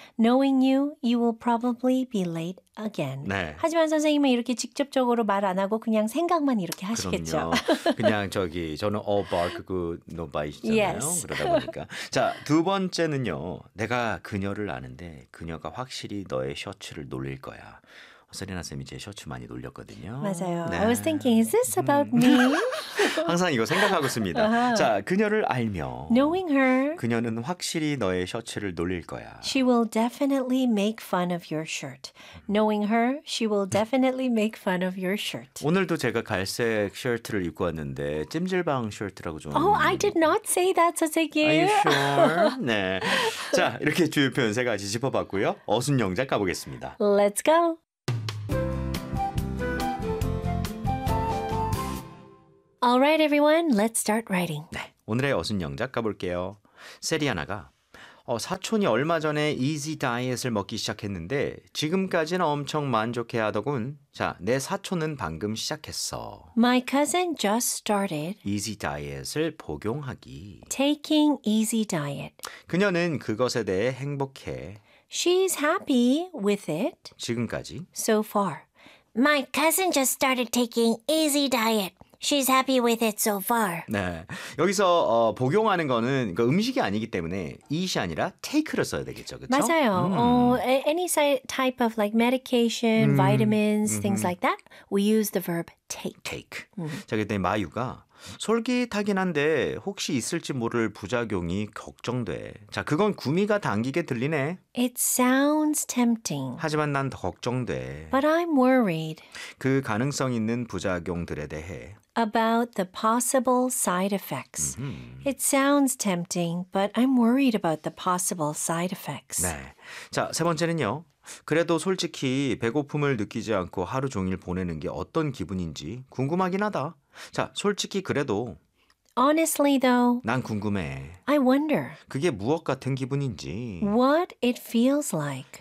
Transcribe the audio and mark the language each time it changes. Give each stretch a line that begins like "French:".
English: Knowing you, you will probably be late again.
Korean: 네. 하지만 선생님은 이렇게 직접적으로 말 안 하고 그냥 생각만 이렇게 하시겠죠. 그럼요. 그냥 저기 저는
English: all bark, good, no bite
Korean: 잖아요.
English: Yes.
Korean: 그러다 보니까. 자, 두 번째는요. 내가 그녀를 아는데 그녀가 확실히 너의 셔츠를 놀릴 거야. 세리나 쌤이 제 셔츠 많이 놀렸거든요. 맞아요. 네.
English: I was thinking, is this about me?
Korean: 항상 이거 생각하고 있습니다. 자, 그녀를 알며
English: Knowing her
Korean: 그녀는 확실히 너의 셔츠를 놀릴 거야.
English: She will definitely make fun of your shirt. Knowing her, she will definitely make fun of your shirt.
Korean: 오늘도 제가 갈색 셔츠를 입고 왔는데 찜질방 셔츠라고 좀
English: I did not say that, 선생님. Are you sure?
Korean: 네. 자, 이렇게 주요 표현 세 가지 짚어봤고요. 어순영작 가보겠습니다.
English: Let's go. All right, everyone. Let's start writing.
Korean: 네, 오늘의 어순 영작 가볼게요. 세리아나가 사촌이 얼마 전에 이지 다이어트를 먹기 시작했는데 지금까지는 엄청 만족해하더군. 자, 내 사촌은 방금 시작했어.
English: My cousin just started
Korean: 이지 다이어트를 복용하기.
English: Taking easy diet.
Korean: 그녀는 그것에 대해 행복해.
English: She's happy with it.
Korean: 지금까지.
English: So far. My cousin just started taking easy diet. She's happy with it so far.
Korean: 네, 여기서 복용하는 거는 그 음식이 아니기 때문에 eat이 아니라 take를 써야 되겠죠, 그렇죠? 맞아요.
English: Any type of like medication, vitamins, things like that, we use the verb take. Take.
Korean: 자, 그때 마유가 솔깃하긴 한데 혹시 있을지 모를 부작용이 걱정돼. 자, 그건 구미가 당기게 들리네.
English: It sounds tempting.
Korean: 하지만 난 더 걱정돼.
English: But I'm worried.
Korean: 그 가능성 있는 부작용들에 대해.
English: About the possible side effects. It sounds tempting, but I'm worried about the possible side effects.
Korean: 네. 자, 세 번째는요. 그래도 솔직히 배고픔을 느끼지 않고 하루 종일 보내는 게 어떤 기분인지 궁금하긴 하다. 자, 솔직히 그래도
English: Honestly though
Korean: 난 궁금해.
English: I wonder
Korean: 그게 무엇 같은 기분인지
English: What it feels like